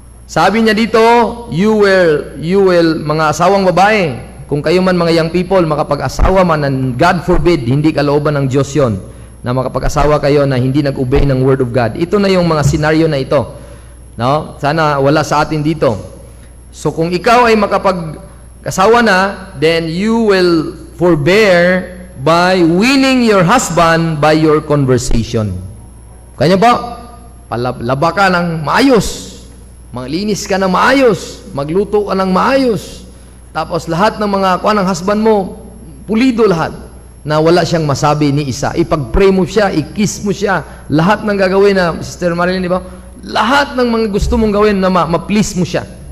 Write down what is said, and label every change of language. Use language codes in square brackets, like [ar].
[tl] Sabi niya dito, [en] you will, [tl] mga asawang babae, kung kayo man mga [en] young people, [tl] makapag-asawa man, [en] and God forbid, [tl] hindi kalooban ng Diyos yon, na makapag-asawa kayo na hindi nag-obey ng Word of God. Ito na yung mga senaryo na ito. No? Sana wala sa atin dito. So kung ikaw ay makapag-asawa na, [en] then you will forbear by winning your husband by your conversation. [tl] Kanya ba? Laba ka ng maayos. Maglinis ka ng maayos. Magluto ka ng maayos. Tapos lahat ng mga kuha ng husband mo, pulido lahat. Na wala siyang masabi ni isa. Ipag-pray mo siya, i-kiss mo siya. Lahat ng gagawin na, Sister Marilyn, di ba? Lahat ng mga gusto mong gawin na ma-please mo siya.